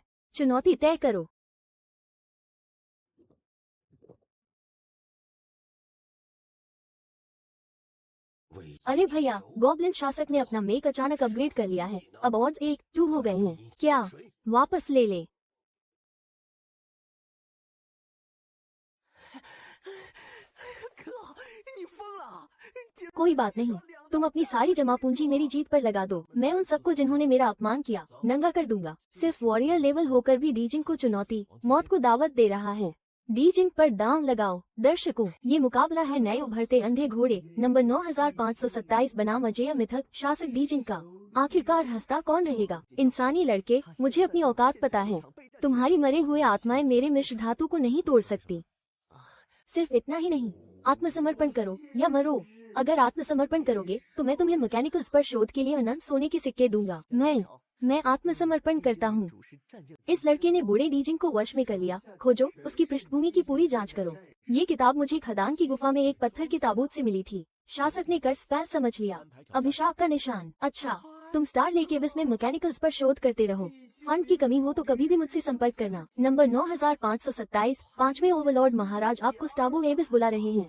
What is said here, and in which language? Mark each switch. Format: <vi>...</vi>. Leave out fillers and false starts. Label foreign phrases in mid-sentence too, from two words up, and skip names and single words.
<hi>चुनौती तय करो। अरे भैया गॉब्लिन शासक ने अपना मेक अचानक अपग्रेड कर लिया है। अब ऑड्स 1-2 हो गए हैं। क्या वापस ले ले?</hi> <zh>哥，你疯了！竟然</zh> <hi>कोई बात नहीं, तुम अपनी सारी जमा पूंजी मेरी जीत पर लगा दो। मैं उन सबको जिन्होंने मेरा अपमान किया नंगा कर दूंगा। सिर्फ</hi> <en>warrior level</en> <hi>होकर भी डीजिंग को चुनौती, मौत को दावत दे रहा है। डीजिंग पर दांव लगाओ। दर्शकों, ये मुकाबला है नए उभरते अंधे घोड़े नंबर 9527 बनाम अजेय मिथक शासक डीजिंग का। आखिरकार हंसता कौन रहेगा? इंसानी लड़के, मुझे अपनी औकात पता है। तुम्हारी मरे हुए आत्माएं मेरे मिश्र धातु को नहीं तोड़ सकती। सिर्फ इतना ही नहीं, आत्मसमर्पण करो या मरो। अगर आत्मसमर्पण करोगे तो मैं तुम्हें मैकेनिकल स्पर्श शोध के लिए अनंत सोने के सिक्के दूंगा। मैं आत्मसमर्पण करता हूँ।</hi> <zh>主是战舰</zh> <hi>इस लड़के ने बूढ़े डीजिंग को वश में कर लिया। खोजो, उसकी पृष्ठभूमि की पूरी जांच करो। ये किताब मुझे खदान की गुफा में एक पत्थर के ताबूत से मिली थी। शासक ने कर स्पेल समझ लिया। अभिशाप का निशान। अच्छा, तुम स्टार लेक एबिस में मैकेनिकल पर शोध करते रहो। फंड की कमी हो तो कभी भी मुझसे संपर्क करना। नंबर 9527, 5वें ओवरलॉर्ड महाराज आपको स्टाबो एबिस बुला रहे हैं।</hi>